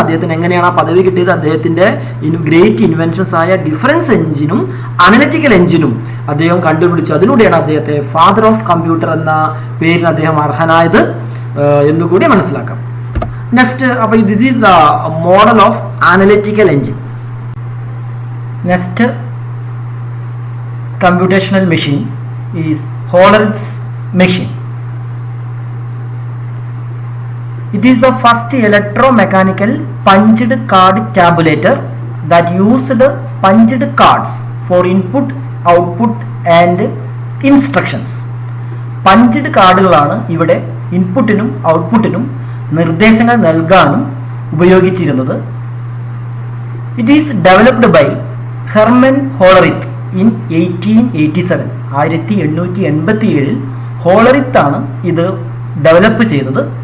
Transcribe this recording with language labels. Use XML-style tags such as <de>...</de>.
<ml>അദ്ദേഹത്തിന് എങ്ങനെയാണ് ആ പദവി കിട്ടിയത്? അദ്ദേഹത്തിന്റെ ഗ്രേറ്റ് ഇൻവെൻഷൻസ് ആയ ഡിഫറൻസ് എഞ്ചിനും അനലിറ്റിക്കൽ എഞ്ചിനും അദ്ദേഹം കണ്ടുപിടിച്ചു. അതിലൂടെയാണ് അദ്ദേഹത്തെ ഫാദർ ഓഫ് കമ്പ്യൂട്ടർ എന്ന പേരിന് അദ്ദേഹം അർഹനായത് എന്നുകൂടി മനസ്സിലാക്കാം.</ml> <en>Next, അപ്പോൾ this is the model of analytical engine. Next computational machine is Hollerith's machine. It is the first electromechanical punched card tabulator that used punched cards for input, output and instructions.</en> <ml>Punched കാർഡുകളാണ് ഇവിടെ ഇൻപുട്ടിനും ഔട്ട്പുട്ടിനും നിർദ്ദേശങ്ങൾ നൽകാനും ഉപയോഗിച്ചിരുന്നത്.</ml> <en>It is developed by Herman Hollerith in 1887.</en> <ml>1887 Hollerith ആണ് ഇത് develop ചെയ്തത്.</ml>